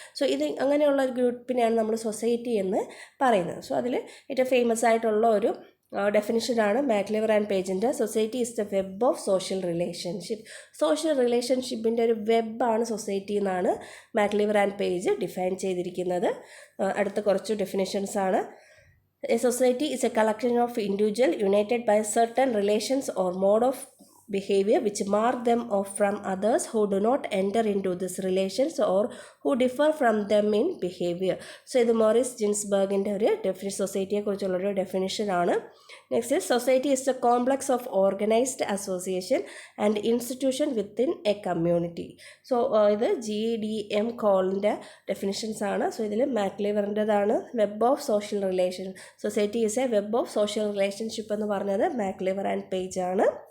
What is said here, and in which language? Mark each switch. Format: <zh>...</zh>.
<ml>So ഇത് അങ്ങനെയുള്ള ഒരു ഗ്രൂപ്പിനെയാണ് നമ്മൾ സൊസൈറ്റി എന്ന് പറയുന്നത്. സോ അതിൽ ഏറ്റവും ഫേമസ് ആയിട്ടുള്ള ഒരു ഡെഫിനിഷനാണ് മാക്ലിവർ ആൻഡ് പേജിൻ്റെ.</ml> <en>Society is the web of social relationship.</en> <ml>Social റിലേഷൻഷിപ്പിൻ്റെ ഒരു വെബാണ് സൊസൈറ്റി എന്നാണ് മാക്ലിവർ ആൻഡ് പേജ് ഡിഫൈൻ ചെയ്തിരിക്കുന്നത്. അടുത്ത കുറച്ച് ഡെഫിനിഷൻസാണ്.</ml> <en>A society is a collection of individuals united by certain relations or mode of behavior which mark them off from others who do not enter into these relations or who differ from them in behavior.</en> <ml>So ഇത് Morris ജിൻസ്ബർഗിൻ്റെ ഒരു സൊസൈറ്റിയെക്കുറിച്ചുള്ളൊരു ഡെഫിനിഷനാണ്.</ml> <en>Next, society is a complex of organised association and institution within a community.</en> <ml>So ഇത് GDM കോളിൻ്റെ ഡെഫിനിഷൻസാണ്. So ഇതിൽ മാക്ലിവറിൻ്റെതാണ് web of social relation.</ml> <en>society is a web of social relationship</en> <ml>എന്ന് പറഞ്ഞത് മാക്ലിവർ and page ആണ്.</ml>